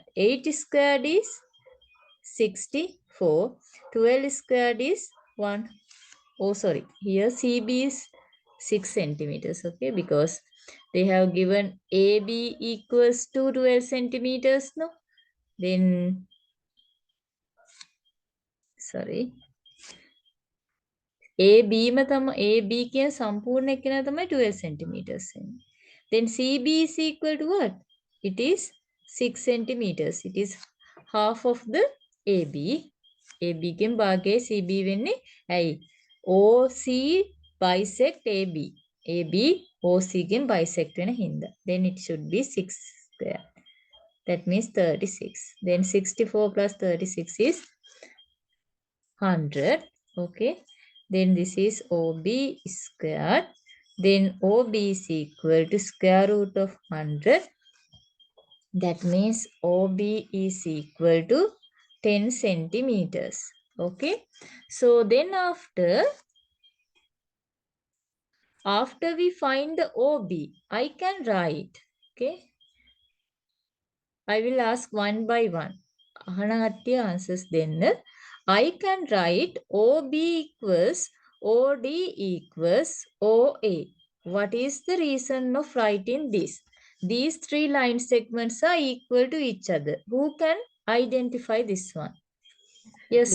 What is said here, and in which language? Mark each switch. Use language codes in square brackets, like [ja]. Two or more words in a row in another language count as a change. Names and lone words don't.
[en] 8 squared is 64, 12 squared is 1. Oh, sorry, here CB is 6 centimeters, okay, because they have given AB equals to 12 centimeters, no? Then sorry, [si] AB AB කියන සම්පූර්ණ එකිනෙක තමයි 12 centimeters වෙන්නේ. [en] Then CB is equal to what? It is 6 centimeters. It is half of the AB. [si] AB ගෙන් භාගයේ CB වෙන්නේ ඇයි? OC bisect AB. AB OC ගෙන් bisect වෙන හින්දා. [en] Then it should be 6 square. That means 36. Then 64 plus 36 is 100. Okay. Then this is OB squared. Then OB is equal to square root of 100. That means OB is equal to 10 centimeters. Okay. So then after we find the OB, I can write. Okay. I will ask one by one. [si] අහන කට්ටිය answers දෙන්න. [en] I can write OB equals OD equals OA. What is the reason of writing this? These three line segments are equal to each other. Who can identify this one? Yes,